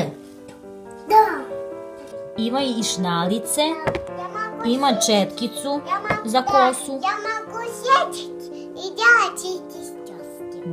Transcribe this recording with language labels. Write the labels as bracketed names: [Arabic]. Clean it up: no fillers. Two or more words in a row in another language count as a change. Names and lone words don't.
[Russian] Да. [Serbian] Ima i šnalice, [Russian] Я могу [Serbian] ima četkicu za kosu. [Russian] Я могу сечь и делать эти стёзки.